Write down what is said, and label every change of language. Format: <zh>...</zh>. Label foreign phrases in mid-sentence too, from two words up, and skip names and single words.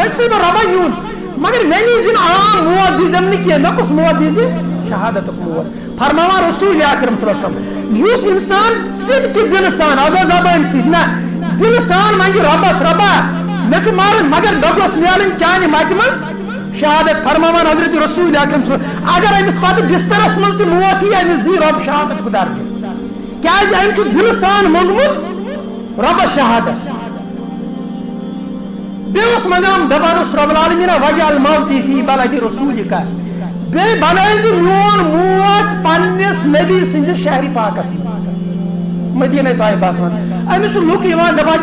<ks>وۄنۍ چھُسے بہٕ رۄبا نیُن مگر مےٚ نیٖزِ نہٕ عام موت دِزٮ۪م نہٕ کینٛہہ مےٚ کُس موت دِزِ شہادتُک موت فرماوان رسول اکرم</ks> <ar>صلی اللہ علیہ وسلم</ar> <ks>یُس انسان صدقہِ دلہٕ سان اگر زبانہِ سۭتۍ نہ دلہٕ سان منگہِ رۄبس رۄبا مےٚ چھُ مرُن مگر مےٚ گوٚژھ میلٕنۍ چانہِ متہِ منٛز شہادت فرماوان حضرت رسول اکرم</ks> <ar>صلی اللہ علیہ وسلم</ar> <ks>اگر أمِس پتہٕ بسترس منٛز تہِ موت یی أمِس دی رۄب شہادت بہٕ درکہِ کیازِ أمۍ چھُ دلہٕ سان موٚنگمُت رۄبس شہادت بیٚیہِ اوس منگان دپان اوس</ks> <ar>رب العالمیٖن وجعل موتی فی بلد رسولک</ar> <ks>بیٚیہِ بنٲیزِ میون موت پننِس نبی سٕنٛدِس شہرِ پاکس منٛز مدیٖنہ طیبس منٛز أمِس چھُ لُکھ یِوان دپان</ks>